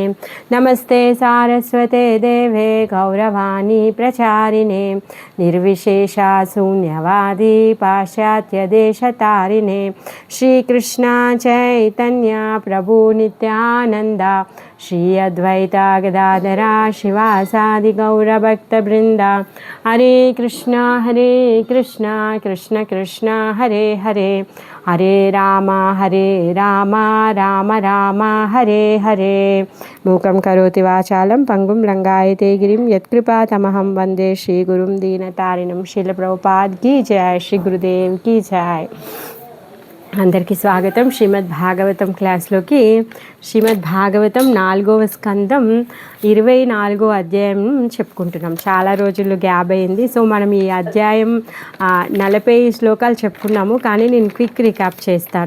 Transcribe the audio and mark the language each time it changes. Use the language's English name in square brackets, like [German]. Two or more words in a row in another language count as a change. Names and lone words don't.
[Sanskrit] नमस्ते सारस्वते देवे गौरवाणी प्रचारिणे निर्विशेषा शून्यवादी पाश्चात्यदेशतारिणे श्रीकृष्ण चैतन्य प्रभु नित्यानन्दा श्री अद्वैता गदाधरा शिवासादि गौरभक्तवृन्दा। हरे कृष्ण कृष्ण कृष्ण हरे हरे हरे राम राम राम हरे हरे। मूकं करोति वाचालं पंगुं लंघयते गिरिं यत्कृपातमहं वन्दे श्रीगुरुं दीनतारिणं। [Hindi] श्रील प्रभुपाद की जय, श्री गुरुदेव की जय। [Telugu] అందరికీ స్వాగతం శ్రీమద్ భాగవతం క్లాస్లోకి. శ్రీమద్ భాగవతం 4వ స్కందం 24వ అధ్యాయం చెప్పుకుంటున్నాం. చాలా రోజులు గ్యాప్ అయింది. సో మనం ఈ అధ్యాయం 40 శ్లోకాలు చెప్పుకున్నాము. కానీ నేను [English] quick recap [Telugu] చేస్తాను.